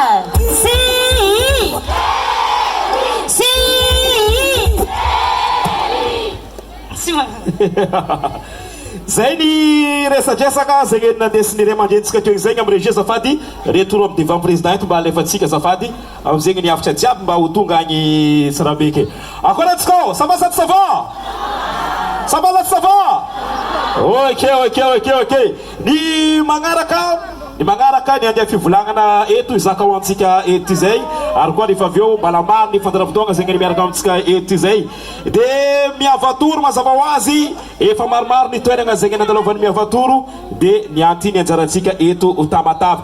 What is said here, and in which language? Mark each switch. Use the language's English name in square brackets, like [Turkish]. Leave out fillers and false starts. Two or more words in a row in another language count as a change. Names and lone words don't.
[Malagasy] Zay ny resadresaka zegny nandesiny ray aman-drenitsika teo zegny amin'ny regia zafady retour amin'ny [French] devant président [Malagasy] eto mba alefatsika zafady amin'izegny niavitra jiaby mba ho tonga agny Tsirabeke. [French] Akoratsika ça va ça va? Ça va ça va? Ok. [Malagasy] Ny magnaraka ny andeha fivolagnana eto izaka ho antsika eto izay ary koa rehefa aveo mbalamary ny fandaram-potoagna zegny miaraka amintsika eto izay dia miavatoro mazava ho azy efa maromaro ny toeragna zegny nandalaovan'ny miavatoro dia nianty ny anjarantsika eto ho Tamatavy.